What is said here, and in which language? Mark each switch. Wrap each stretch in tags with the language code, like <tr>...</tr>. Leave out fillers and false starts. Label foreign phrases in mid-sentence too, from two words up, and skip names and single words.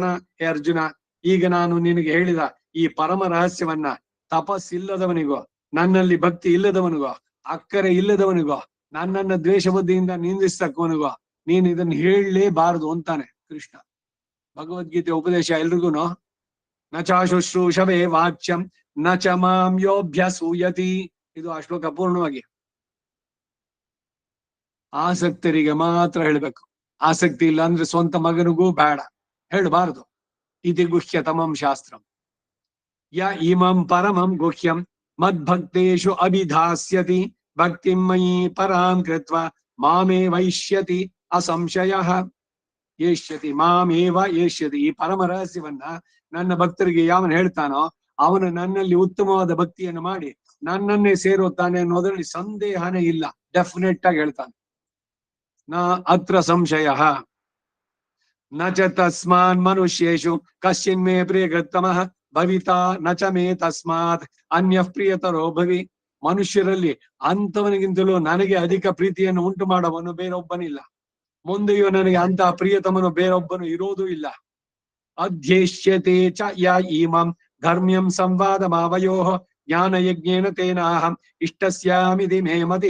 <kn>ಹೇ ಅರ್ಜುನ, ಈಗ ನಾನು ನಿನಗೆ ಹೇಳಿದ ಈ ಪರಮ ರಹಸ್ಯವನ್ನ ತಪಸ್ಸಿಲ್ಲದವನಿಗೋ, ನನ್ನಲ್ಲಿ ಭಕ್ತಿ ಇಲ್ಲದವನಿಗೋ, ಅಕ್ಕರೆ ಇಲ್ಲದವನಿಗೋ, ನನ್ನನ್ನ ದ್ವೇಷ ಬುದ್ಧಿಯಿಂದ ನಿಂದಿಸ್ತಕ್ಕವನಿಗೋ ನೀನು ಇದನ್ನು ಹೇಳಲೇಬಾರದು ಅಂತಾನೆ ಕೃಷ್ಣ. ಭಗವದ್ಗೀತೆ ಉಪದೇಶ ಎಲ್ರಿಗೂನು.</kn> <sa>ನ ಚಾಶುಶ್ರೂಷವೇ ವಾಚ್ಯಂ ನ ಚ ಮಾಂ ಯೋಭ್ಯಸೂಯತಿ.</sa> <kn>ಇದು ಆ ಶ್ಲೋಕ ಪೂರ್ಣವಾಗಿ. ಆಸಕ್ತರಿಗೆ ಮಾತ್ರ ಹೇಳ್ಬೇಕು. ಆಸಕ್ತಿ ಇಲ್ಲ ಅಂದ್ರೆ ಸ್ವಂತ ಮಗನಿಗೂ ಬೇಡ, ಹೇಳಬಾರದು.</kn> <sa>ಇತಿ ಗುಹ್ಯತಮಂ ಶಾಸ್ತ್ರಂ ಯ ಇಮಂ ಪರಮಂ ಗುಹ್ಯಂ ಮದ್ಭಕ್ತೇಶು ಅಭಿಧಾಸ್ಯತಿ ಭಕ್ತಿಂ ಮಯಿ ಪರಾಂ ಕೃತ್ವ ಮಾಮೇ ವೈಷ್ಯತಿ ಅಸಂಶಯಃ. ಏಷ್ಯತಿ ಮಾಮೇವ ಏಷ್ಯತಿ.</sa> <kn>ಈ ಪರಮ ರಹಸ್ಯವನ್ನ ನನ್ನ ಭಕ್ತರಿಗೆ ಯಾವನು ಹೇಳ್ತಾನೋ ಅವನು ನನ್ನಲ್ಲಿ ಉತ್ತಮವಾದ ಭಕ್ತಿಯನ್ನು ಮಾಡಿ ನನ್ನನ್ನೇ ಸೇರುತ್ತಾನೆ ಅನ್ನೋದ್ರಲ್ಲಿ ಸಂದೇಹನೇ ಇಲ್ಲ. ಡೆಫಿನೆಟ್ ಆಗಿ ಹೇಳ್ತಾನೆ.</kn> <sa>ನ ಅತ್ರ ಸಂಶಯ. ನ ಚ ತಸ್ಮಾನ್ ಮನುಷ್ಯೇಶು ಕಶ್ಚಿನ್ ಮೇ ಪ್ರಿಯಕೃತ್ತಮಃ ಭವಿತಾ ನ ಚ ಮೇ ತಸ್ಮಾತ್ ಅನ್ಯ ಪ್ರಿಯತರೋ ಭವಿ.</sa> <kn>ಮನುಷ್ಯರಲ್ಲಿ ಅಂಥವನಿಗಿಂತಲೂ ನನಗೆ ಅಧಿಕ ಪ್ರೀತಿಯನ್ನು ಉಂಟು ಮಾಡುವವನು ಬೇರೊಬ್ಬನಿಲ್ಲ. ಮುಂದೆಯೂ ನನಗೆ ಅಂತಹ ಪ್ರಿಯತಮನು ಬೇರೊಬ್ಬನು ಇರೋದೂ ಇಲ್ಲ.</kn> <sa>ಅಧ್ಯೇಷ್ಯತೆ ಚ ಯ ಇಮಂ ಧರ್ಮ್ಯಂ ಸಂವಾದ ಮಾವಯೋ ಜ್ಞಾನ ಯಜ್ಞೇನ ತೇನಾಹಂ ಇಷ್ಟಸ್ಯಾಮಿತಿ ಮೇ ಮತಿ.</sa>